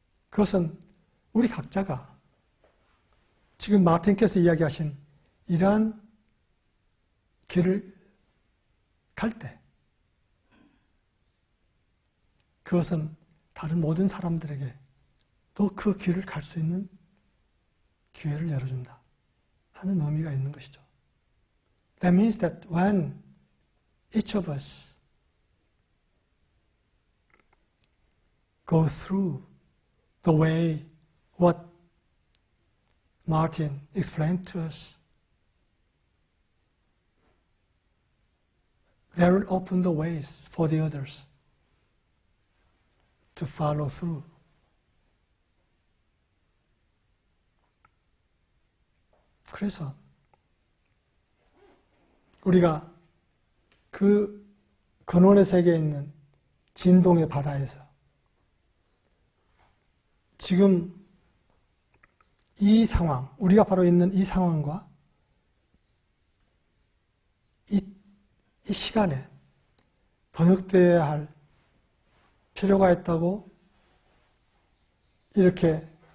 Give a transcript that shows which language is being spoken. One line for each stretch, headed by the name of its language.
Korean: 그것은 우리 각자가 지금 마틴께서 이야기하신 이러한 길을 갈 때 그것은 다른 모든 사람들에게 또 그 길을 갈 수 있는 기회를 열어준다 하는 의미가 있는 것이죠.
English: That means that when each of us go through the way what Martin explained to us, that will open the ways for the others to follow through.
Korean: 그래서 우리가 그 근원의 세계에 있는 진동의 바다에서 지금 이 상황, 우리가 바로 있는 이 상황과 이 시간에 번역되어야 할 필요가 있다고 이렇게